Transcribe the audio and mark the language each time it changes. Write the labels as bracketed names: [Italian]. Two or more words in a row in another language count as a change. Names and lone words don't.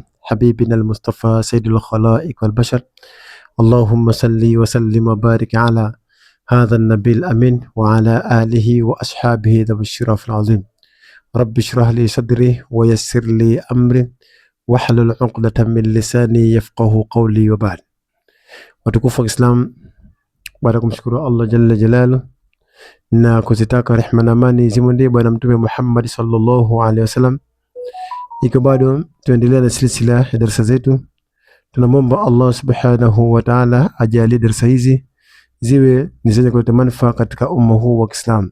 [Arabic] حبيبنا المصطفى سيد الخلائق والبشر. اللهم صل وسلم وبارك على هذا النبي الأمين وعلى آله وأصحابه ذوي الشرف العظيم. رب اشرح لي صدري ويسر لي أمري واحلل عقدة من لساني يفقهوا قولي وبعد. [Swahili] Watukufu wa Islam, baada kumshukuru Allah [Arabic] جل جلاله [Swahili] na kuzitaka rehema na amani zimwendee bwana mtume Muhammad [Arabic] صلى الله عليه وسلم, [Swahili] iko bado tuendelea na silsila ya darasa zetu. Tunamwomba Allah [Arabic] سبحانه وتعالى [Swahili] ajalie darasa hizi ziwe ni zenye kuleta manufaa katika umma huu wa Kiislamu.